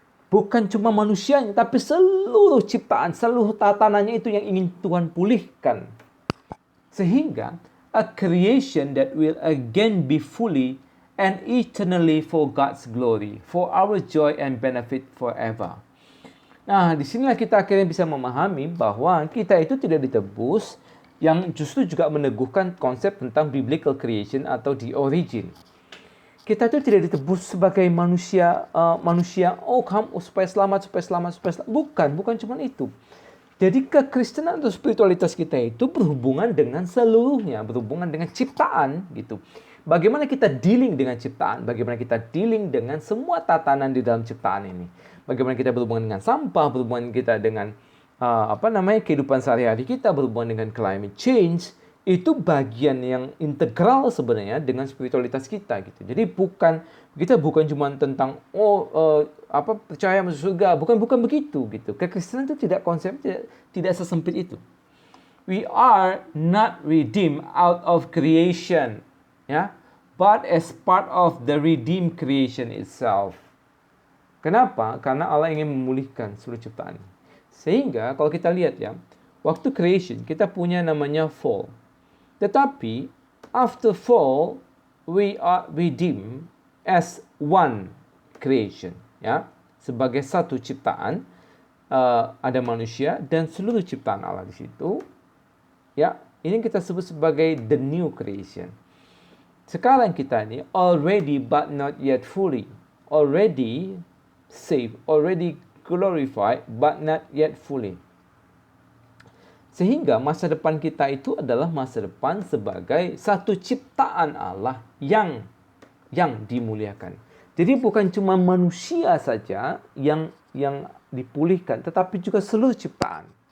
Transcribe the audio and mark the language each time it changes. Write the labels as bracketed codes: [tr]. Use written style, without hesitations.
[id] Bukan cuma manusianya, tapi seluruh ciptaan, seluruh tatanannya itu yang ingin Tuhan pulihkan. Sehingga [en] a creation that will again be fully and eternally for God's glory, for our joy and benefit forever. [id] Nah, disinilah kita akhirnya bisa memahami bahwa kita itu tidak ditebus, yang justru juga meneguhkan konsep tentang biblical creation atau the origin. Kita itu tidak ditebus sebagai manusia, kamu supaya selamat. Bukan cuma itu. Jadi kekristenan atau spiritualitas kita itu berhubungan dengan seluruhnya, berhubungan dengan ciptaan gitu. Bagaimana kita dealing dengan ciptaan, bagaimana kita dealing dengan semua tatanan di dalam ciptaan ini. Bagaimana kita berhubungan dengan sampah, berhubungan kita dengan kehidupan sehari-hari kita, berhubungan dengan climate change, itu bagian yang integral sebenarnya dengan spiritualitas kita gitu. Jadi kita bukan cuma tentang percaya masuk surga, bukan begitu gitu. Kekristenan itu tidak sesempit itu. [en] We are not redeemed out of creation, ya, but as part of the redeemed creation itself. [id] Kenapa? Karena Allah ingin memulihkan seluruh ciptaan. Sehingga kalau kita lihat ya, waktu creation kita punya namanya fall. Tetapi [en] after fall, we are redeemed as one creation, ya, [id] sebagai satu ciptaan. Ada manusia dan seluruh ciptaan Allah di situ. Ya, ini kita sebut sebagai the new creation. Sekarang kita ini [en] already but not yet fully. Already saved, already glorified but not yet fully. [id] Sehingga masa depan kita itu adalah masa depan sebagai satu ciptaan Allah yang dimuliakan. Jadi bukan cuma manusia saja yang dipulihkan, tetapi juga seluruh ciptaan.